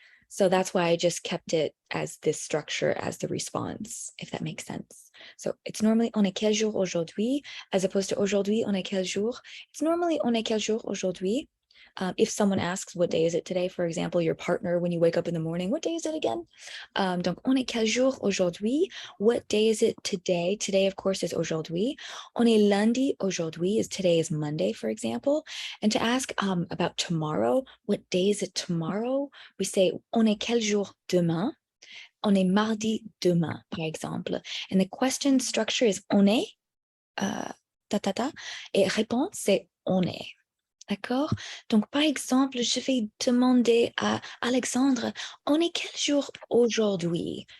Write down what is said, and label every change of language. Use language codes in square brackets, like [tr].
[en] So that's why I just kept it as this structure as the response, if that makes sense. So it's normally [fr] on est quel jour aujourd'hui, [en] as opposed to [fr] aujourd'hui, on est quel jour. [en] It's normally [fr] on est quel jour aujourd'hui. [en] If someone asks, what day is it today? For example, your partner, when you wake up in the morning, what day is it again? [fr] Donc, on est quel jour aujourd'hui? [en] What day is it today? Today, of course, is aujourd'hui. [fr] On est lundi aujourd'hui, [en] is today is Monday, for example. And to ask about tomorrow, what day is it tomorrow? We say, [fr] on est quel jour demain? On est mardi demain, par exemple. [en] And the question structure is [fr] on est, et réponse, c'est on est. D'accord? Donc, par exemple, je vais demander à Alexandre, on est quel jour aujourd'hui?